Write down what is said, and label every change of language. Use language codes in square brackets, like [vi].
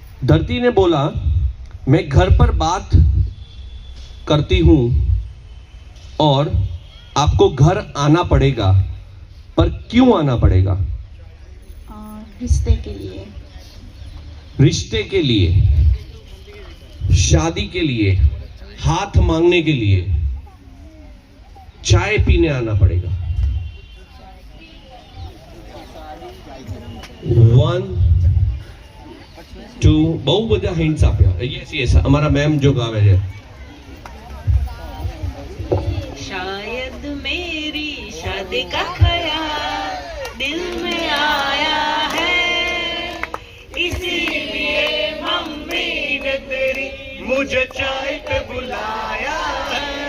[hi] धरती ने बोला मैं घर पर बात करती हूं और आपको घर आना पड़ेगा, पर क्यों आना पड़ेगा? रिश्ते के लिए। रिश्ते के लिए, शादी के लिए, हाथ मांगने के लिए, चाय पीने आना पड़ेगा। [gu] 1 2 बहु બધા હિન્ટ્સ આપ્યા। યસ અમારા મેમ જો ગાવે છે। [hi] शायद मेरी शादी का ख्याल दिल में आया है, इसीलिए मम्मी ने तेरी मुझे चाय पे बुलाया है।